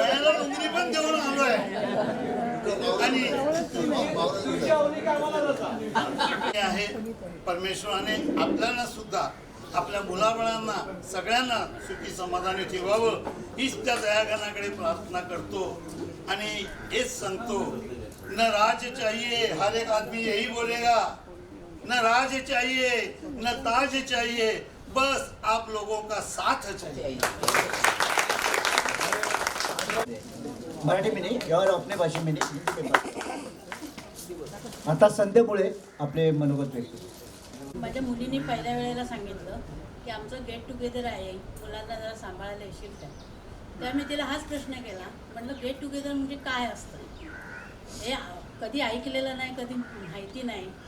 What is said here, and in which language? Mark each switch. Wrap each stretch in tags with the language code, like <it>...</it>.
<mr>वयाला नोकरी पण देऊन आलोय. आणि आहे परमेश्वराने आपल्याला सुद्धा आपल्या मुलाबाळांना सगळ्यांना सुखी समाधानी ठेवावं हीच त्या दयागणाकडे प्रार्थना करतो. आणि हेच सांगतो,</mr> <hi>न राज चाहिए, हर एक आदमी यही बोलेगा, न राज चाहिए न ताज चाहिए, बस आप लोगों का साथ चाहिए. मराठी में नहीं और अपने भाषा में नहीं.</hi> <mr>आता संध्यामुळे आपले मनोगत व्यक्त. माझ्या मुलीने पहिल्या वेळेला सांगितलं की आमचं गेट टुगेदर आहे, मुलांना जरा सांभाळायला येशील का. तेव्हा मी तिला हाच प्रश्न केला, म्हटलं गेट टुगेदर म्हणजे काय असतं, हे कधी ऐकलेलं नाही, कधी माहिती नाही.</mr>